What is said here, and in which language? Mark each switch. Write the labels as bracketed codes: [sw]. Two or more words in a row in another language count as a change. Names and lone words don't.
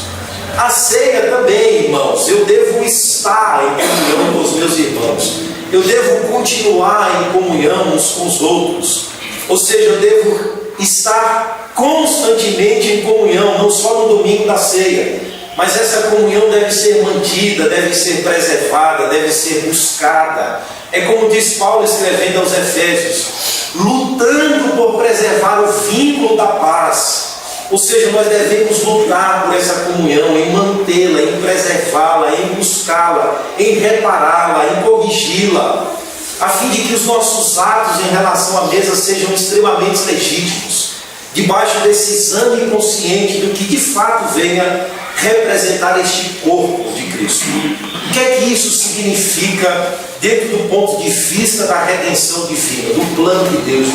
[pt] A ceia também, irmãos, eu devo estar em comunhão com os meus irmãos, eu devo continuar em comunhão uns com os outros, ou seja, eu devo estar constantemente em comunhão, não só no domingo da ceia, mas essa comunhão deve ser mantida, deve ser preservada, deve ser buscada. É como diz Paulo escrevendo aos Efésios: lutando por preservar o vínculo da paz. Ou seja, nós devemos lutar por essa comunhão, em mantê-la, em preservá-la, em buscá-la, em repará-la, em corrigi-la, a fim de que os nossos atos em relação à mesa sejam extremamente legítimos, debaixo desse exame consciente do que de fato venha representar este corpo de Cristo. O que é que isso significa dentro do ponto de vista da redenção divina, do plano de Deus?